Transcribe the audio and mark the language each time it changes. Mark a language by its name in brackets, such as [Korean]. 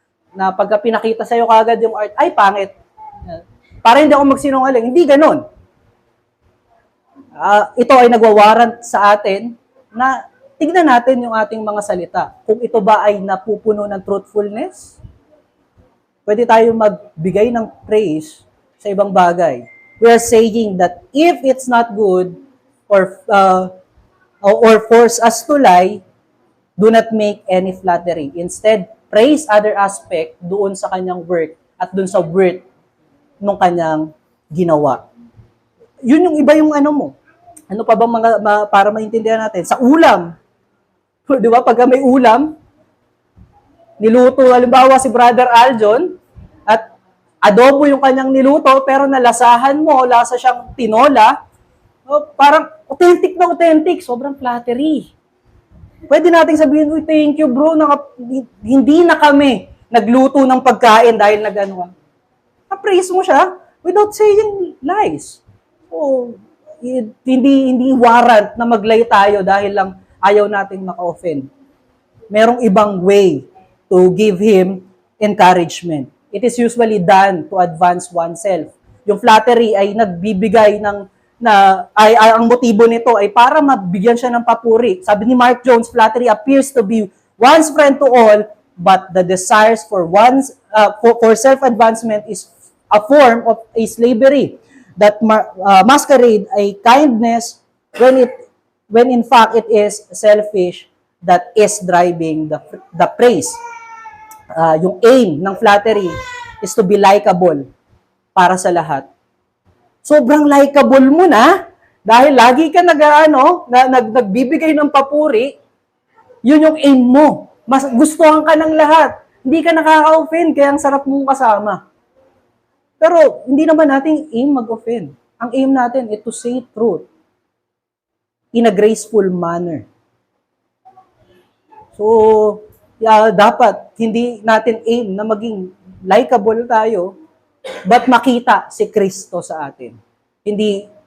[Filipino] Na pagka pinakita sa'yo kagad yung art, ay pangit. Para hindi ako magsinungaling. Hindi ganun. Ito ay nagwa-warrant sa atin na tignan natin yung ating mga salita. Kung ito ba ay napupuno ng truthfulness, pwede tayo magbigay ng praise sa ibang bagay. [English] We are saying that if it's not good, or force us to lie, do not make any flattery. Instead, praise other aspect [Filipino] doon sa kanyang work at doon sa worth nung kanyang ginawa. Yun yung iba yung ano mo. Ano pa bang para maintindihan natin? Sa ulam. Di ba? Pag may ulam, niluto, halimbawa si Brother Aljon, at adobo yung kanyang niluto, pero nalasahan mo, lasa siyang tinola, parang authentic na authentic, sobrang flattery. Pwede nating sabihin, uy, [English] thank you bro, [Filipino] hindi na kami nagluto ng pagkain dahil nag-ano. Praise mo siya [English] without saying lies. [Filipino] So, hindi warrant na maglay tayo dahil lang ayaw nating maka-offend. Merong ibang [English] way to give him encouragement. It is usually done to advance oneself. [Filipino] Yung flattery ay nagbibigay ang motibo nito ay para mabigyan siya ng papuri. Sabi ni [English] Mark Jones, flattery appears to be one's friend to all, but the desires for self-advancement is a form of a slavery that masquerade a kindness when in fact it is selfish that is driving the praise. Yung aim ng flattery is to be likable [Filipino] para sa lahat. Sobrang likable mo na dahil lagi ka nagbibigay ng papuri, yun yung aim mo. Mas gustuhan ka ng lahat. Hindi ka nakaka-offend, kaya ang sarap mong kasama. Pero hindi naman nating aim mag-offend. Ang aim natin [English] is to say truth in a graceful manner. [Filipino] So, dapat hindi natin aim na maging likable tayo, but makita si Kristo sa atin. Hindi